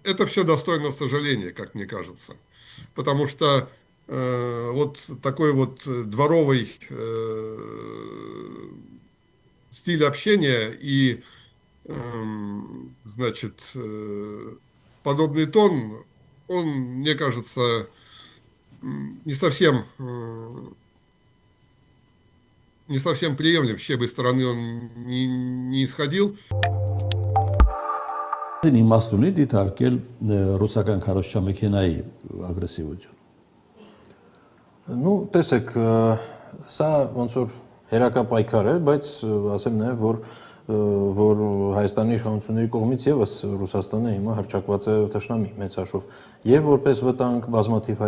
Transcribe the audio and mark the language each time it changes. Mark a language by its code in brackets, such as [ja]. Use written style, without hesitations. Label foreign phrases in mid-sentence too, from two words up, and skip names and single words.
[ru] это все достойно сожаления, как мне кажется. Потому что вот такой вот дворовый стиль общения и, значит, подобный тон, он, мне кажется, не совсем приемлем, с чьей бы стороны он не исходил. [hy] Իմաստ ունի դիտարկել ռուսական քարոզչամեքենայի ագրեսիվություն։ Ну, տեսեք, սա ոնց որ հերակա պայքար է, բայց ասեմ նաև, որ Հայաստանի իշխանությունների կողմից եւս Ռուսաստանը հիմա հրճակված է թշնամի մեծ հաշվով, եւ որպես վտանգ բազմաթիվ